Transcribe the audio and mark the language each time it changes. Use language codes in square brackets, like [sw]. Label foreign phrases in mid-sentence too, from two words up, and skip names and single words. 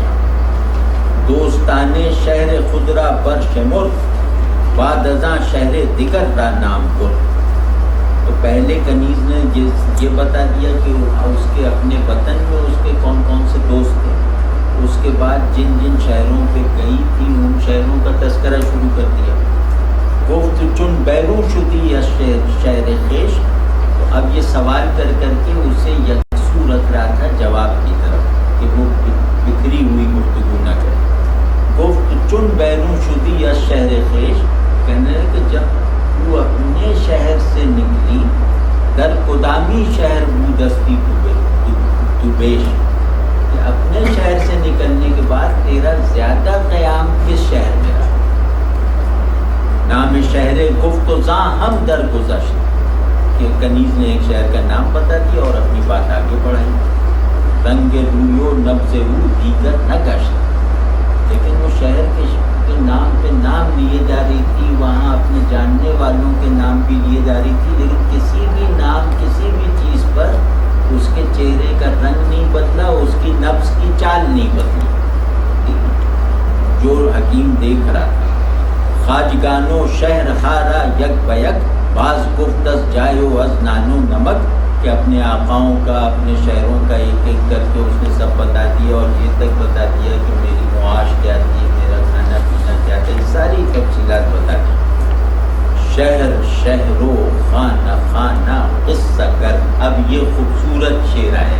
[fa] دوستان شہر خضرا بر شمر، بعد ازاں شہر دیگر را نام پر۔ [ur] تو پہلے کنیز نے یہ بتا دیا کہ اس کے اپنے وطن میں اس کے کون کون سے دوست تھے، اس کے بعد جن جن شہروں پہ گئی تھی ان شہروں کا تذکرہ شروع کر دیا۔ [fa] گفت چن بیرون شدی از شہر خیش، [ur] تو اب یہ سوال کر کر کے اسے یکسو رکھ رہا تھا جواب کی طرف کہ وہ بکھری ہوئی گفتگو نہ کرے۔ [fa] گفت چن بیرون شدی از شہر خیش، [ur] کہنے لگے کہ جب وہ اپنے شہر سے نکلی، [fa] در قدامی شہر بودستی تو بیش، [ur] کہ اپنے شہر سے نکلنے کے بعد تیرا زیادہ قیام کس شہر میں رہا؟ [fa] نام شہر گفت و زاں ہم در گذشت، [ur] کہ کنیز نے ایک شہر کا نام بتا دیا اور اپنی بات آگے بڑھائی۔ [fa] رنگ رویو نبض او دیگر نہ گشت، [ur] لیکن وہ شہر کے نام پہ نام لیے جا رہی تھی، وہاں اپنے جاننے والوں کے نام بھی لیے جا رہی تھی، لیکن کسی بھی نام کسی بھی چیز پر اس کے چہرے کا رنگ نہیں بدلا، اس کی نفس کی چال نہیں بدلی، جو حکیم دیکھ رہا تھا۔ [fa] خواجگانو شہر خارا یک بیک، بعض گفت از جایو از نانو نمک، [ur] کہ اپنے آقاؤں کا اپنے شہروں کا ایک ایک کر کے اس نے سب بتا دیا اور یہ تک بتا دیا کہ میری معاش کیا تھی، میرا کھانا پینا کیا تھا، یہ ساری تفصیلات بتا دی۔ [fa] شہر شہرو خانہ خانہ قصہ گر، [ur] اب یہ خوبصورت شعر آیا۔